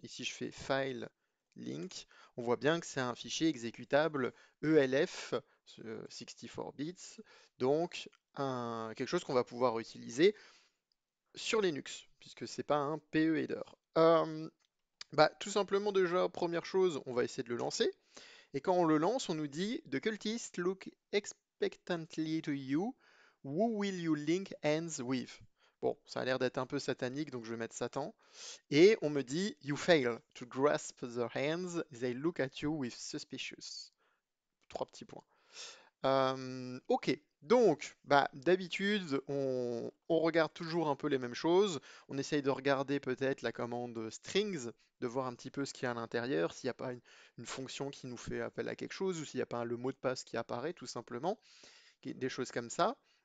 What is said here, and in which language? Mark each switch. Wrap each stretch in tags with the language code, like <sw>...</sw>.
<fr>Ici je fais file link. On voit bien que c'est un fichier exécutable ELF 64 bits, donc quelque chose qu'on va pouvoir utiliser sur Linux puisque c'est pas un PE header. Bah, tout simplement déjà, première chose, on va essayer de le lancer. Et quand on le lance, on nous dit</fr> <en>The cultists look expectantly to you. Who will you link hands with?</en> <fr>Bon, ça a l'air d'être un peu satanique, donc je vais mettre Satan. Et on me dit</fr> <en>You fail to grasp their hands. They look at you with suspicious.</en> <fr>Trois petits points. Ok, donc bah, d'habitude on regarde toujours un peu les mêmes choses. On essaye de regarder peut-être la commande strings, de voir un petit peu ce qu'il y a à l'intérieur, s'il n'y a pas une fonction qui nous fait appel à quelque chose, ou s'il n'y a pas le mot de passe qui apparaît tout simplement, des choses comme ça.</fr>